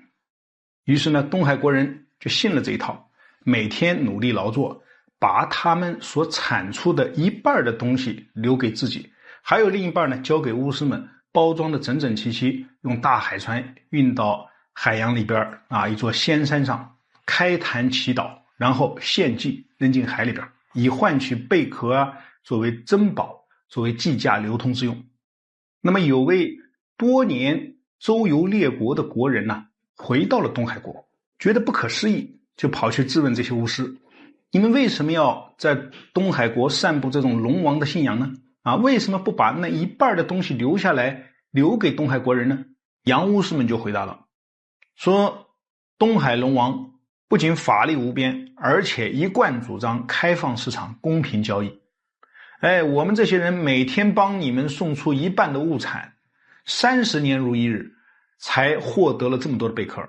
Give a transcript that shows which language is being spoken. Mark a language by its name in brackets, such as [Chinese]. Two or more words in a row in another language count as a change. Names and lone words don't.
[Chinese] 於是呢，東海國人就信了這一套，每天努力勞作，把他們所產出的一半的東西留給自己，還有另一半呢交給巫師們，包裝得整整齊齊，用大海船運到海洋裏邊一座仙山上，開壇祈禱，然後獻祭扔進海裏邊，以換取貝殼作為珍寶，作為計價流通之用。那麼有位多年周遊列國的國人回到了東海國，覺得不可思議，就跑去質問這些巫師，你們為什麼要在東海國散布這種龍王的信仰呢？為什麼不把那一半的東西留下來，留給東海國人呢？洋巫師們就回答了，說東海龍王不仅法力无边，而且一贯主张开放市场、公平交易。我们这些人每天帮你们送出一半的物产，30年如一日，才获得了这么多的贝壳。